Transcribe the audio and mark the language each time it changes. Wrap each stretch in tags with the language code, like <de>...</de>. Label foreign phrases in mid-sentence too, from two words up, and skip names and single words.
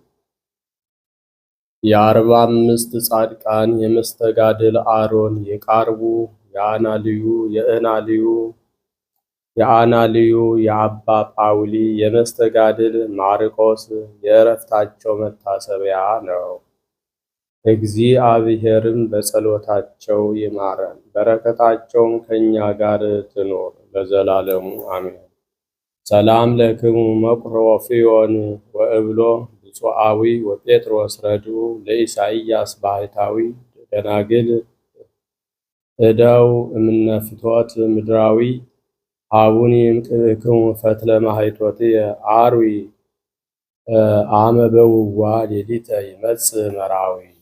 <am>የ45 ጻድቃን የመስተጋድል አሮን የቃርቡ የአናልዩ የአባ ጳውሊ የመስተጋድል ማርቆስ የዕረፍታቸው መታሰቢያ ነው። እግዚአብሔርም በጸሎታቸው ይማረን፣ በረከታቸውም ከእኛ ጋር ትኖር ለዘላለሙ</am> <gez>አሜን። ሰላም ለክሙ መቁሮፍዮን ወእብሎ ብፁዓዊ ወጴጥሮስ ረድኡ ለኢሳይያስ ባሕታዊ ደናግል እደው እምነፍቶት ምድራዊ አቡኒ እምቅብክሙ ፈትለ ማኅቶትየ አርዊ አመ በውዋ ሌሊተ ይመጽእ መራዊ።</gez>